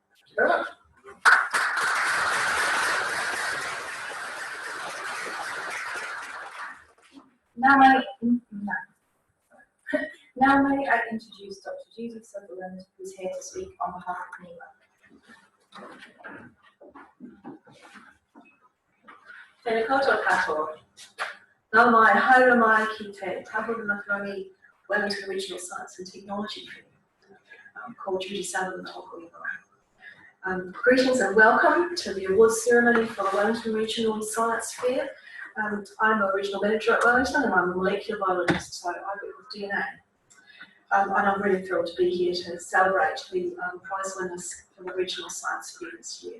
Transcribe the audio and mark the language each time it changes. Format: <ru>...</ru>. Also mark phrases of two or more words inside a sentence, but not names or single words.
<en>you very much. Now may I introduce Dr. Judy Sutherland, who is here to speak on behalf of NIWA.</en> <mi>Tēnā koutou katoa. Nā mai haere mai ki te Tahurangi Wellington Regional Science and Technology Fair, called Judy Sutherland tōku ingoa.</mi> <en>Greetings and welcome to the awards ceremony for the Wellington Regional Science Fair. I'm a regional manager at Wellington and I'm a molecular biologist, so I work with DNA. And I'm really thrilled to be here to celebrate the prize winners for the Regional Science Fair this year.</en>